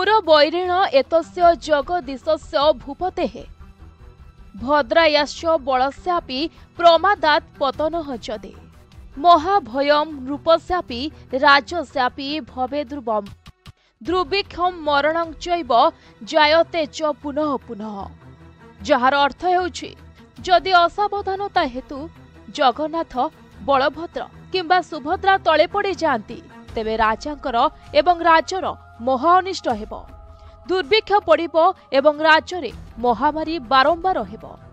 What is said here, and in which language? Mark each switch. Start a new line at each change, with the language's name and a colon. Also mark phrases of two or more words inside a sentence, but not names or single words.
Sanskrit: वैरिण एतस्य जगदीशस्य भूपतेः भद्रायाश्च बलस्यापि प्रमादात् पतनः चदे महाभयं नृपस्यापि राजस्यापि भवे ध्रुवम् दुर्भिक्षं मरणं चैव जायते च पुनः पुनः
Odia: ଯାର ଅର୍ଥ ହେଉଛି ଯଦି ଅସାବଧାନତା ହେତୁ ଜଗନ୍ନାଥ ବଳଭଦ୍ର କିମ୍ବା ସୁଭଦ୍ରା ତଳେ ପଡ଼ି ଯାନ୍ତି ତେବେ ରାଜାଙ୍କର ଏବଂ ରାଜ୍ୟର ମହା ଅନିଷ୍ଟ ହେବ ଦୁର୍ଭିକ୍ଷ ପଡ଼ିବ ଏବଂ ରାଜ୍ୟ ମେଁ ମହାମାରୀ ବାରମ୍ବାର ହେବ।